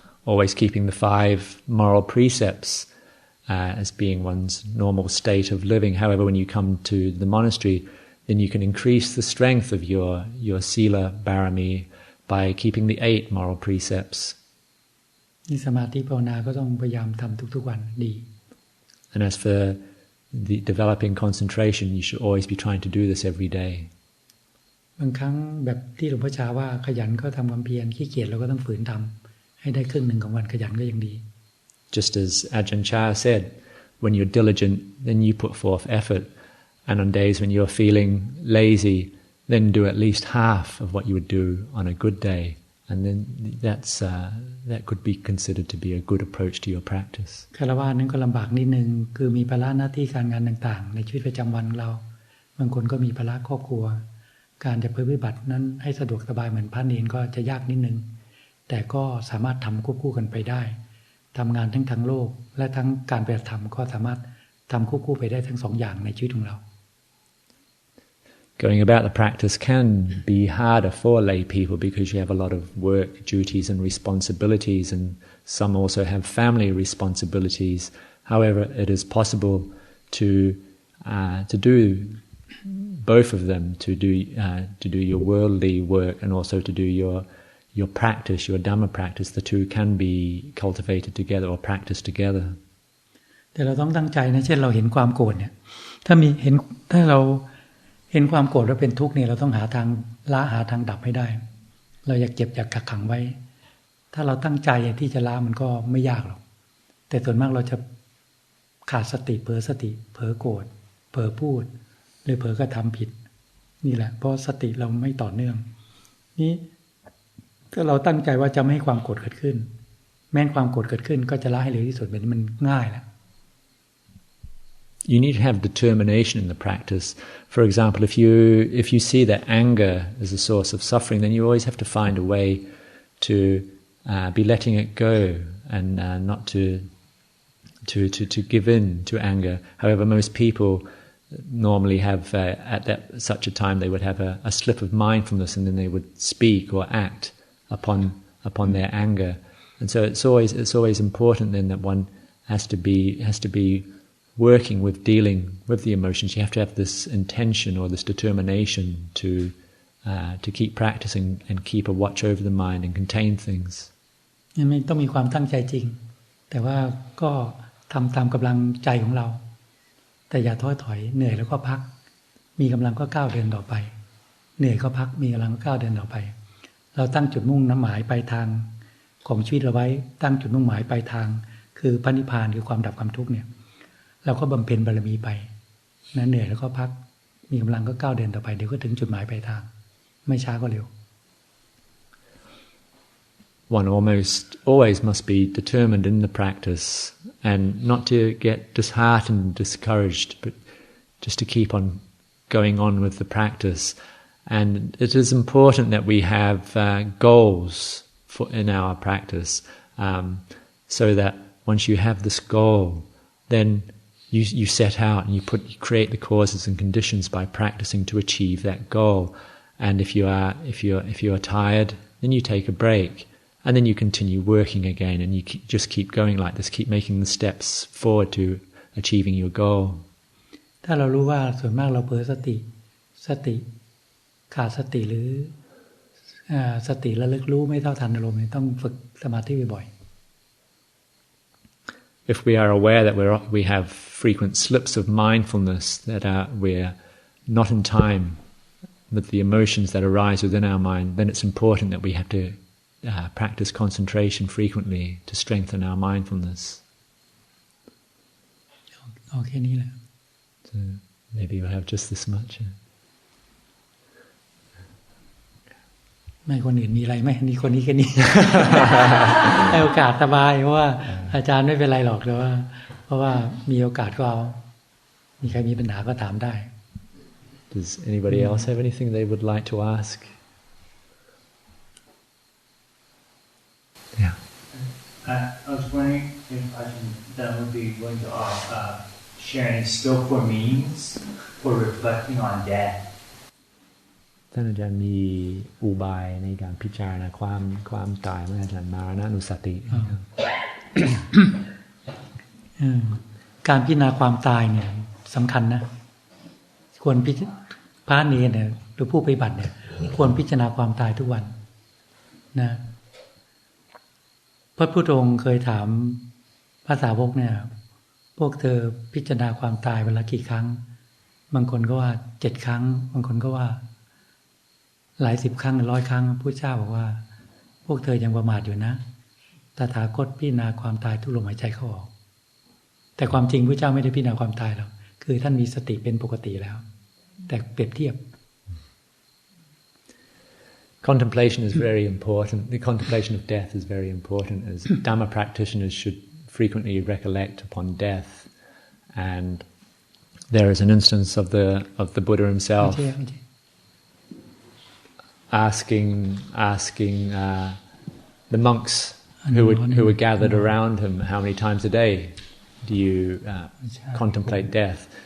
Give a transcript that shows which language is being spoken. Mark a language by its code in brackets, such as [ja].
[en] Always keeping the 5 moral precepts as being one's normal state of living. However, when you come to the monastery, then you can increase the strength of your sila barami by keeping the 8 moral precepts. [th] นี่สมาธิภาวนาก็ต้องพยายามทำทุกๆวันดี [en] And as for the developing concentration, you should always be trying to do this every day. [th] บางครั้งแบบที่หลวงพ่อชาว่าขยันก็ทำความเพียรขี้เกียจเราก็ต้องฝืนทำให้ได้ครึ่งหนึ่งของวันขยันก็ยังดี [en] Just as Ajahn Chah said, when you're diligent, then you put forth effort. And on days when you're feeling lazy, then do at least half of what you would do on a good day. And then that could be considered to be a good approach to your practice. [th] ฆราวาสนั้นก็ลำบากนิดนึงคือมีภาระหน้าที่การงานต่างๆในชีวิตประจำวันเราบางคนก็มีภาระครอบครัวการจะปฏิบัตินั้นให้สะดวกสบายเหมือนพระเนรก็จะยากนิดนึงแต่ก็สามารถทำควบคู่กันไปได้ทำงานทั้งทางโลกและทั้งการปฏิบัติธรรมก็สามารถทำควบคู่ไปได้ทั้งสองอย่างในชีวิตของเรา [en] Going about the practice can be harder for lay people because you have a lot of work, duties and responsibilities, and some also have family responsibilities. However, it is possible to do both of them, to do your worldly work and also to do your practice, your Dhamma practice. The two can be cultivated together or practiced together. [th] แต่เราต้องตั้งใจนะเช่นเราเห็นความโกรธเนี่ยถ้าเราเห็นความโกรธแล้วเป็นทุกข์เนี่ยเราต้องหาทางละหาทางดับให้ได้เราอยากเก็บอยากกักขังไว้ถ้าเราตั้งใจที่จะละมันก็ไม่ยากหรอกแต่ส่วนมากเราจะขาดสติเผลอสติเผลอโกรธเผลอพูดหรือเผลอกระทำผิดนี่แหละเพราะสติเราไม่ต่อเนื่องนี่ ถ้าเราตั้งใจว่าจะไม่ให้ความโกรธเกิดขึ้นแม้ความโกรธเกิดขึ้นก็จะละให้เร็วที่สุดแบบนี้มันง่ายแล้ว [en] You need to have determination in the practice. For example, if you see that anger is a source of suffering, then you always have to find a way to be letting it go and not to give in to anger. However, most people normally have at such a time they would have a slip of mindfulness, and then they would speak or act upon their anger. And so it's always important then that one has to be working with dealing with the emotions. You have to have this intention or this determination to keep practicing and keep a watch over the mind and contain things. [th] ไม่ต้องมีความตั้งใจจริงแต่ว่าก็ทำตามกำลังใจของเราแต่อย่าท้อถอยเหนื่อยแล้วก็พักมีกำลังก็ก้าวเดินต่อไปเหนื่อยก็พักมีกำลังก็ก้าวเดินต่อไปเราตั้งจุดมุ่งหมายปลายทางของชีวิตเราไว้ตั้งจุดมุ่งหมายปลายทางคือพระนิพพานคือความดับความทุกข์เนี่ยเราก็บำเพ็ญบารมีไปนะเหนื่อยแล้วก็พักมีกำลังก็ก้าวเดินต่อไปเดี๋ยวก็ถึงจุดหมายปลายทางไม่ช้าก็เร็ว [en] one almost always must be determined in the practice and not to get disheartened and discouraged, but just to keep on going on with the practice. And it is important that we have goals in our practice, so that once you have this goal, then you set out and you create the causes and conditions by practicing to achieve that goal. And if you are tired, then you take a break, and then you continue working again, and you just keep going like this, keep making the steps forward to achieving your goal. [th] ถ้าเรารู้ว่าส่วนมากเราเผลอสติขาดสติหรือสติระลึกรู้ไม่เท่าทันอารมณ์ต้องฝึกสมาธิบ่อยๆ [en] If we are aware that we have frequent slips of mindfulness, that we're not in time with the emotions that arise within our mind, then it's important that we have to practice concentration frequently to strengthen our mindfulness. [th] เอาแค่นี้แหละ [en] So maybe we'll have just this much. [th] ไม่คนอื่นมีอะไรไหมนี่คนนี้แค่นี้ ให้โอกาสสบายเพราะว่าอาจารย์ไม่เป็นไรหรอกแต่ว่าเพราะว่ามีโอกาสก็เอามีใครมีปัญหาก็ถามได้ [en] Does anybody else have anything they would like to ask? Yeah. I was wondering if that would be willing to share any skillful means for reflecting on death. [th] ท่านอาจารย์มีอุบายในการพิจารณาความตายเมื่ออาจารย์มรณานุสติ การพิจารณาความตายเนี่ยสำคัญนะควรพระเนรเนี่ยหรือผู้ปฏิบัติเนี่ยควรพิจารณาความตายทุกวันนะ พระพุทธองค์เคยถามพระสาวกเนี่ยพวกเธอพิจารณาความตายเวลากี่ครั้งบางคนก็ว่า7 ครั้งบางคนก็ว่าหลาย10 ครั้ง100 ครั้งพระเจ้าบอกว่าพวกเธอยังประมาทอยู่นะตถาคตพิจารณาความตายทุกลมหายใจเข้าออกแต่ความจริงพระเจ้าไม่ได้พิจารณาความตายหรอกคือท่านมีสติเป็นปกติแล้วแต่เปรียบเทียบ [en] Contemplation is very important. The contemplation of death is very important, as Dhamma practitioners should frequently recollect upon death. And there is an instance of the Buddha himself asking the monks who were gathered around him, how many times a day do you contemplate death?